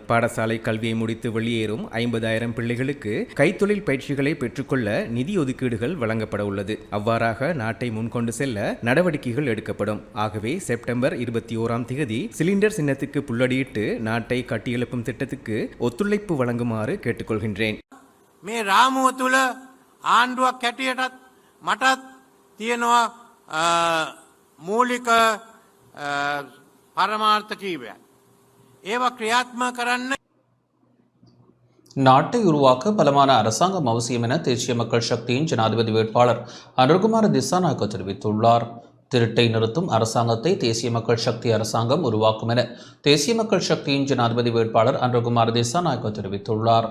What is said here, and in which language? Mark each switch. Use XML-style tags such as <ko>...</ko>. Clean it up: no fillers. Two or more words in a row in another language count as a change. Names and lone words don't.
<ta>பாடசாலை கல்வியை முடித்து வெளியேறும் 50,000 பிள்ளைகளுக்கு கைத்தொழில் பயிற்சிகளை பெற்றுக்கொள்ள நிதி ஒதுக்கீடுகள் வழங்கப்பட உள்ளது. அவ்வாறாக நாட்டை முன்கொண்டு செல்ல நடவடிக்கைகள் எடுக்கப்படும். ஆகவே செப்டம்பர் 21ஆம் தேதி சிலிண்டர் சின்னத்துக்கு புள்ளடியிட்டு நாட்டை கட்டியெழுப்பும் திட்டத்துக்கு ஒத்துழைப்பு வழங்குமாறு கேட்டுக்கொள்கின்றேன்.</ta> <si>මේ රාමුව තුළ ආණ්ඩුවක් හැටියටත් මටත් තියෙනවා මූලික පරමාර්ථ කීපයක්. ඒවා ක්‍රියාත්මක කරන්න.</si> <ta>நாட்டை உருவாக்க பலமான அரசாங்கம் அவசியம் என தேசிய மக்கள் சக்தியின் ஜனாதிபதி வேட்பாளர் அனுர்குமார் திசாநாயக்க தெரிவித்துள்ளார். திருட்டை நிறுத்தும் அரசாங்கத்தை தேசிய மக்கள் சக்தி அரசாங்கம் உருவாக்கும் என தேசிய மக்கள் சக்தியின் ஜனாதிபதி வேட்பாளர் அனுர்குமார் திசாநாயக்க தெரிவித்துள்ளார்.</ta>